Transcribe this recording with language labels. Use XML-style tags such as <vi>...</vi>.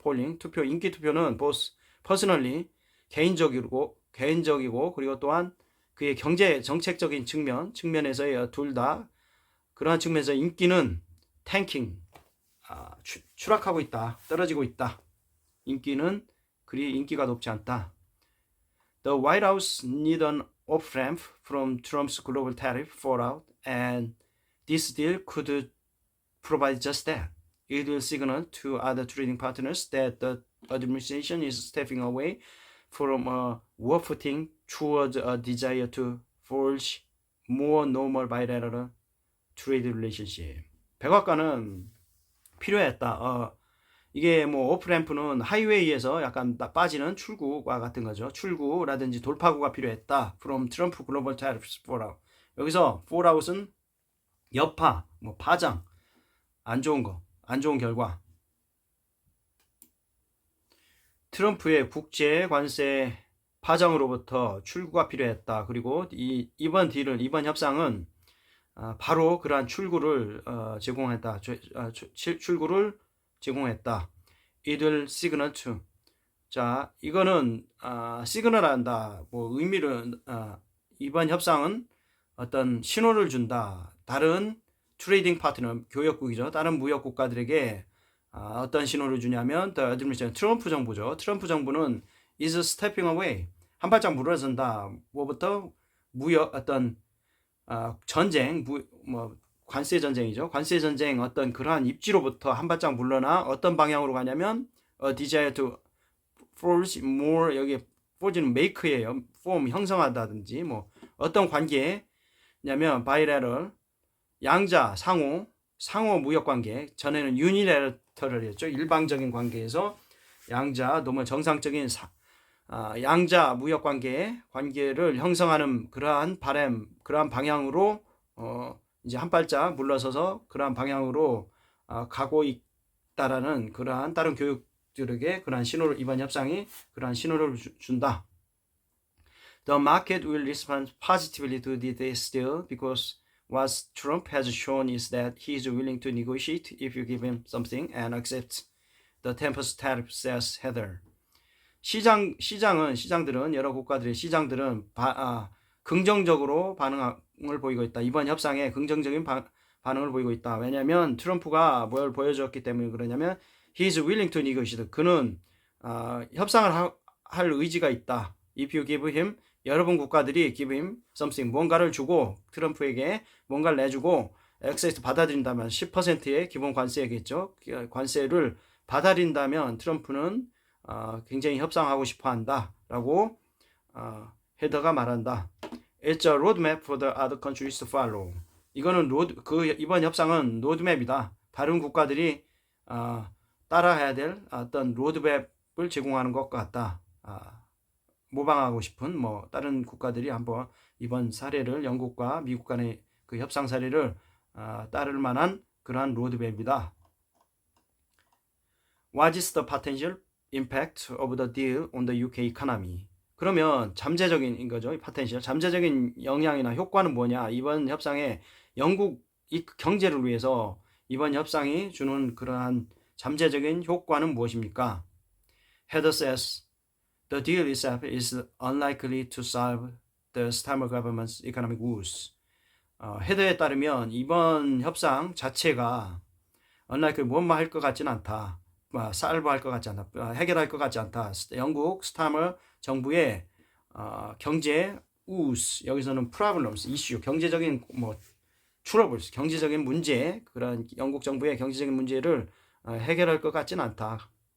<ko>polling 투표 인기 투표는</ko> <en>both personally</en> <ko>개인적이고 그리고 또한 그의 경제 정책적인 측면에서의 둘 다 그러한 측면에서 인기는 tanking 추락하고 있다. 떨어지고 있다. 인기가 높지 않다.</ko> <en>The White House need an off-ramp from Trump's global tariff fallout, and this deal could provide just that. It will signal to other trading partners that the administration is stepping away from a war footing towards a desire to forge more normal bilateral trade relationship.</en> <ko>백악관은 필요했다. 이게 뭐 오프램프는 하이웨이에서 약간 빠지는 출구와 같은 거죠. 출구라든지 돌파구가 필요했다.</ko> <en>From Trump Global Tariffs Fallout.</en> <ko>여기서 fallout은 여파, 뭐 파장, 안 좋은 결과. 트럼프의 국제 관세 파장으로부터 출구가 필요했다. 그리고 이번 협상은 바로 그러한 출구를 제공했다. 출구를 제공했다.</ko> <en>It will signal to.</en> <ko>자, 이거는 시그널한다. 뭐 의미를 이번 협상은 어떤 신호를 준다. 다른 트레이딩 파트너 교역국이죠. 다른 무역 국가들에게 어떤 신호를 주냐면</ko> <en>the administration</en> <ko>트럼프 정부죠. 트럼프 정부는</ko> <en>is stepping away.</en> <ko>한 발짝 물러선다. 뭐부터 무역 어떤 전쟁 뭐 관세 전쟁이죠. 관세 전쟁 어떤 그러한 입지로부터 한 발짝 물러나 어떤 방향으로 가냐면</ko> <en>desire to forge more</en> <ko>여기 forge는 make예요. form 형성하다든지 뭐 어떤 관계냐면 bilateral 양자 상호 무역 관계 전에는 unilateral이었죠. 일방적인 관계에서 양자 너무 정상적인 양자 무역 관계를 형성하는 그러한 방향으로 이제 한 발짝 물러서서 그러한 방향으로 가고 있다라는 그러한 다른 교육들에게 그러한 신호를 이번 협상이 그러한 신호를 준다.</ko> <en>The market will respond positively to this deal because what Trump has shown is that he is willing to negotiate if you give him something and accept the 10% tariff, says Heather.</en> <ko>시장들은 여러 국가들의 시장들은 긍정적으로 반응을 보이고 있다. 이번 협상에 긍정적인 반응을 보이고 있다. 왜냐하면 트럼프가 뭘 보여줬기 때문에 그러냐면</ko> <en>he is willing to negotiate.</en> <ko>그는 협상을 할 의지가 있다.</ko> <en>If you give him,</en> <ko>여러분 국가들이</ko> <en>give him something,</en> <ko>뭔가를 주고 트럼프에게 뭔가를 내주고 액세스 받아들인다면 10%의 기본 관세겠죠. 관세를 받아들인다면 트럼프는 굉장히 협상하고 싶어한다라고 헤더가 말한다.</ko> <en>It's a roadmap for the other countries to follow.</en> <ko>이거는 이번 협상은 로드맵이다. 다른 국가들이 따라해야 될 어떤 로드맵을 제공하는 것 같다. 모방하고 싶은 다른 국가들이 한번 이번 사례를 영국과 미국 간의 그 협상 사례를 따를 만한 그러한 로드맵이다.</ko> <en>What is the potential impact of the deal on the UK economy?</en> <ko>그러면 잠재적인 거죠. potential, 잠재적인 영향이나 효과는 뭐냐? 이번 협상에 영국 경제를 위해서 이번 협상이 주는 그러한 잠재적인 효과는 무엇입니까?</ko> <en>Heather says the deal itself is unlikely to solve the Starmer government's economic woes.</en> <ko>헤더에 따르면 이번 협상 자체가 unlikely 뭔만 할 것 같지는 않다. 살브할 것 같지 않다. 해결할 것 같지 않다. 영국 스타머 정부의 경제 우스, 여기서는 problems, 이슈, 경제적인 troubles, 경제적인 문제, 그런 영국 정부의 경제적인 문제를 해결할 것 같지는 않다.</ko>